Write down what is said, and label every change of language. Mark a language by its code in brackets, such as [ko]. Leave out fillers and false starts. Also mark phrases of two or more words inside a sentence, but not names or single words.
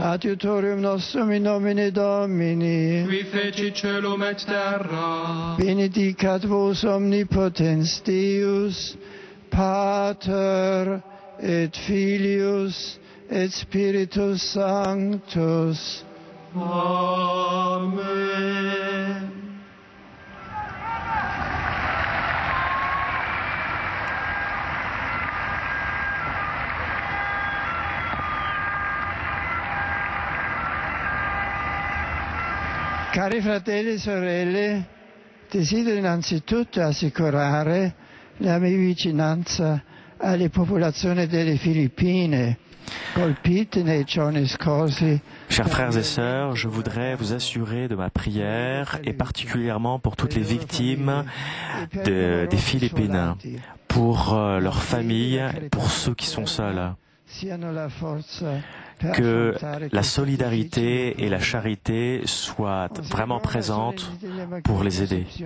[la] Adiutorium nostrum in nomine Domini. Qui fecit caelum et terra. Benedicat vos omnipotens Deus, Pater et Filius et Spiritus Sanctus. Amen. [it] Cari fratelli e sorelle, desidero innanzitutto assicurare la mia vicinanza alle popolazioni delle Filippine, colpite nei giorni scorsi. [fr] Chers frères et sœurs, je voudrais vous assurer de ma prière et particulièrement pour toutes les victimes des Philippines, pour leurs familles, pour ceux qui sont seuls. Que la solidarité et la charité soient vraiment présentes pour les aider.